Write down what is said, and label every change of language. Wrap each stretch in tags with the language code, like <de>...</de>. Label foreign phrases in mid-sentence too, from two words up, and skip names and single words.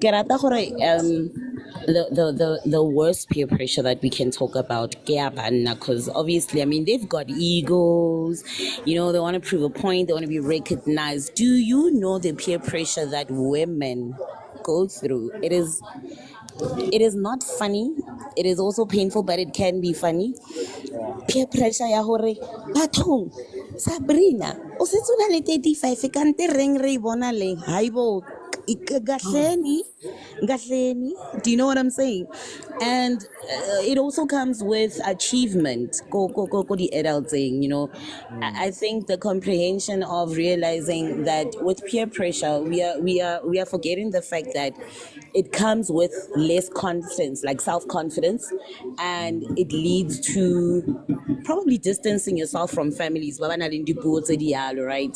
<en>The worst peer pressure that we can talk about, because obviously, I mean, they've got egos, you know, they want to prove a point, they want to be recognized. Do you know the peer pressure that women go through? It is not funny. It is also painful, but it can be funny. Yeah. Peer pressure</en> <st>ya hore bathong Sabrina o setse o na le 35 ka nte reng re e bona leng haibo gahleni,</st> <en>do you know what I'm saying? And it also comes with achievement go the adulting, you know. I think the comprehension of realizing that with peer pressure we are forgetting the fact that it comes with less confidence, like self-confidence, and it leads to probably distancing yourself from families, right?</en>